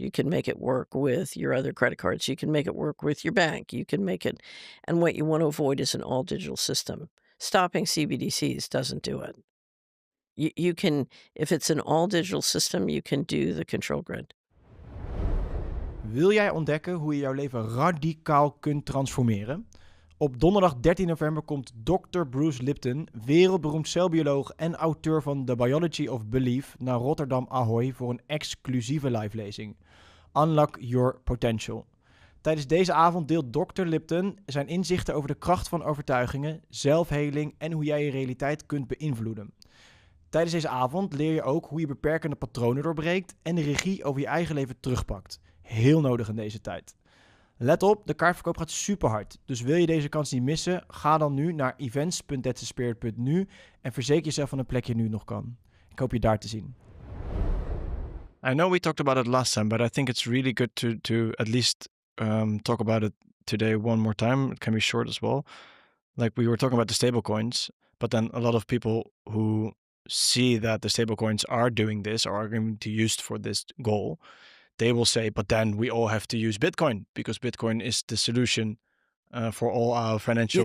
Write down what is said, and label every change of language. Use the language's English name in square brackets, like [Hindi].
[English] You can make it work with your other credit cards. You can make it work with your bank. You can make it, and what you want to avoid is an all digital system. Stopping CBDCs doesn't do it. You can, if it's an all digital system, you can do the control grid. [Dutch] Wil jij ontdekken hoe je jouw leven radicaal kunt transformeren? Op donderdag 13 november komt Dr. Bruce Lipton, wereldberoemd celbioloog en auteur van The Biology of Belief, naar Rotterdam Ahoy voor een exclusieve livelezing. Unlock Your Potential. Tijdens deze avond deelt Dr. Lipton zijn inzichten over de kracht van overtuigingen, zelfheling en hoe jij je realiteit kunt beïnvloeden. Tijdens deze avond leer je ook hoe je beperkende patronen doorbreekt en de regie over je eigen leven terugpakt. Heel nodig in deze tijd. Let op, de kaartverkoop gaat super hard. Dus wil je deze kans niet missen, ga dan nu naar events.that'saspirit.nu en verzeker jezelf van een plekje nu nog kan. Ik hoop je daar te zien. [English] I know we talked about it last time, but I think it's really good to at least talk about it today one more time. It can be short as well. Like we were talking about the stablecoins, but then a lot of people who see that the stablecoins are doing this or are going to use for this goal, they will say, but then we all have to use Bitcoin because Bitcoin is the solution for all our financial